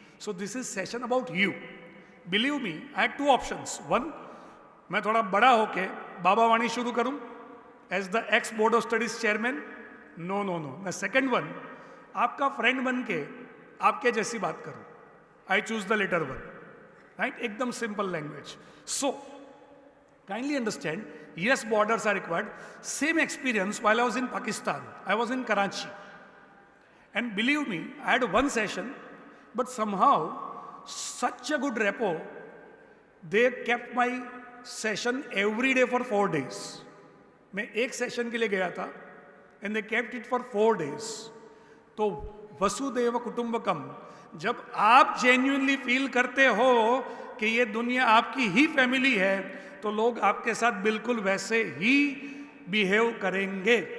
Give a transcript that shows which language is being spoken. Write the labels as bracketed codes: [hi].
[en] So this is session about you. Believe me, I had 2 options. [hi] 1, मैं थोड़ा बड़ा होके बाबा वाणी शुरू करूं [en] As the ex board of studies chairman. [hi] No. मैं सेकंड 1, आपका फ्रेंड बन के आपके जैसी बात करूं. [en] I choose the latter 1. Right? एकदम simple language. So kindly understand, yes, borders are required. Same experience while I was in Pakistan. I was in Karachi. And believe me, I had one session, but somehow, such a good rapport, they kept my session every day for 4 days. [hi] मैं एक session के लिए गया था, [en] and they kept it for 4 days. [hi] तो वसुदेव कुटुंबकम, जब आप [en] genuinely feel [hi] करते हो कि ये दुनिया आपकी ही फैमिली है, तो लोग आपके साथ बिल्कुल वैसे ही बिहेव करेंगे.